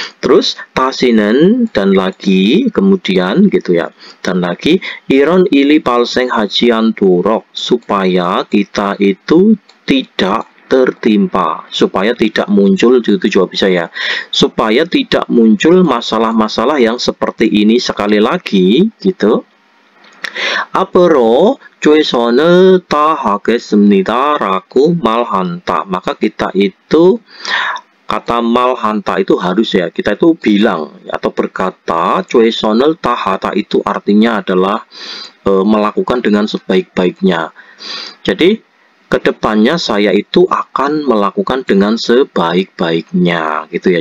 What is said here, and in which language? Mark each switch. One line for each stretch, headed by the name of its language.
Indonesian: Terus
Korean: 다시는
Indonesian: dan lagi, kemudian gitu ya, dan lagi
Korean: 이런 일이 발생하지 않도록,
Indonesian: supaya kita itu tidak tertimpa, supaya tidak muncul, itu juga bisa ya, supaya tidak muncul masalah-masalah yang seperti ini sekali lagi gitu.
Korean: 앞으로 최선을 다하겠습니다 라고 말한다.
Indonesian: maka kita itu, kata malhanta itu harus ya, kita itu bilang atau berkata,
Korean: 최선을 다하다
Indonesian: itu artinya adalah melakukan dengan sebaik-baiknya. Jadi kedepannya saya itu akan melakukan dengan sebaik-baiknya gitu ya.